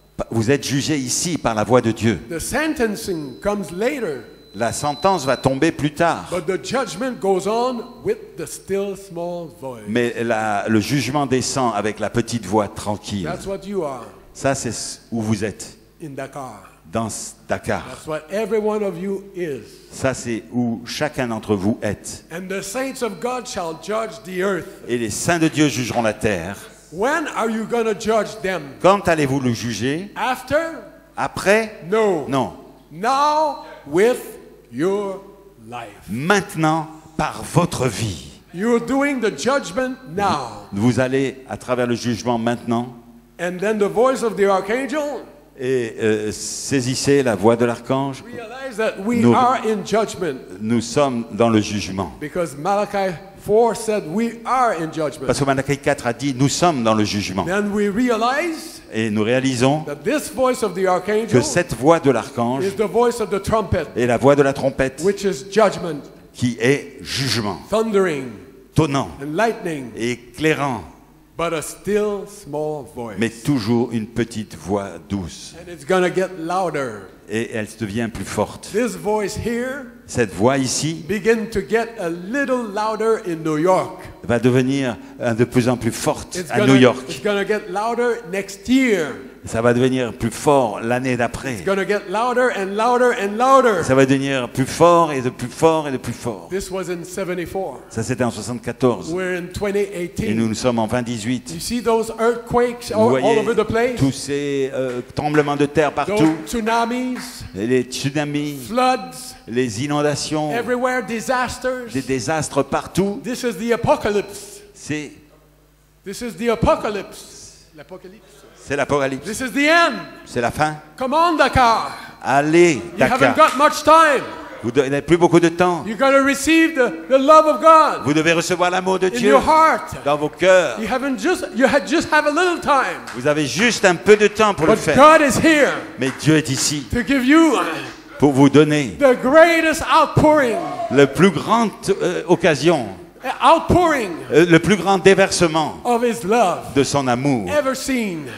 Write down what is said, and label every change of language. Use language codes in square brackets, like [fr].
[fr] Vous êtes jugé ici par la voix de Dieu. [en] The sentencing comes later, [fr] La sentence va tomber plus tard, [en] but the judgment goes on with the still small voice. [fr] mais le jugement descend avec la petite voix tranquille. [en] That's what you are [fr] Ça, c'est où vous êtes, [en] in Dakar. [fr] dans Dakar. [en] That's what every one of you is. [fr] Ça, c'est où chacun d'entre vous est. [en] And the saints of God shall judge the earth. [fr] Et les saints de Dieu jugeront la terre. [en] When are you going to judge them? [fr] Quand allez-vous le juger? [en] After? [fr] Après? [en] No. [fr] Non. [en] Now with your life. [fr] Maintenant, par votre vie. [en] You're doing the judgment now. [fr] Vous allez à travers le jugement maintenant. [en] And then the voice of the archangel, [fr] Et saisissez la voix de l'archange. [en] realize that we [fr] Nous- [en] are in judgment. [fr] Nous sommes dans le jugement. [en] Because Malachi 4 said we are in judgment. [fr] Parce que Malachi 4 a dit, nous sommes dans le jugement. [en] Then we realize [fr] Et nous réalisons [en] that this voice of the [fr] que [en] archangel [fr] cette voix de l'archange [en] is the voice of the trumpet, [fr] est la voix de la trompette [en] which is judgment, [fr] qui est jugement, [en] thundering, [fr] tonnant [en] and lightning, [fr] et éclairant, [en] but a still small voice. [fr] mais toujours une petite voix douce. [en] And it's going to get louder. [fr] Et elle devient plus forte. [en] This voice here [fr] Cette voix ici [en] begin to get a little louder in New York. [fr] va devenir de plus en plus forte [en] It's [fr] à [en] gonna, [fr] New York. [en] it's gonna get louder next year. [fr] Ça va devenir plus fort l'année d'après. [en] It's gonna get louder and louder and louder. [fr] Ça va devenir plus fort et de plus fort et de plus fort. [en] This was in 74. [fr] Ça, c'était en 74. [en] We're in 2018. [fr] Et nous sommes en 2018. [en] You see those earthquakes [fr] Vous [en] all [fr] voyez [en] over the place? [fr] tous ces tremblements de terre [en] Those [fr] partout, [en] tsunamis, [fr] et les tsunamis, [en] floods, [fr] les inondations, [en] everywhere, disasters. [fr] des désastres partout. [en] This is the apocalypse. [fr] C'est [en] This is the apocalypse. [fr] L'apocalypse. l'Apocalypse. [en] This is the end. [fr] C'est la fin. [en] Come on, Dakar. [fr] Allez, [en] You haven't [fr] Dakar. [en] got much time. [fr] Vous n'avez plus beaucoup de temps. [en] You're going to receive the love of God [fr] Vous devez recevoir l'amour de [en] in [fr] Dieu [en] your heart. [fr] dans vos cœurs. [en] You just have a little time. [fr] Vous avez juste un peu de temps pour le [en] But [fr] faire. [en] God is here [fr] Mais Dieu est ici [en] to give you [fr] pour pour vous donner [en] the greatest outpouring, [fr] le plus grande occasion, le plus grand déversement [en] of His love [fr] de son amour [en] ever seen.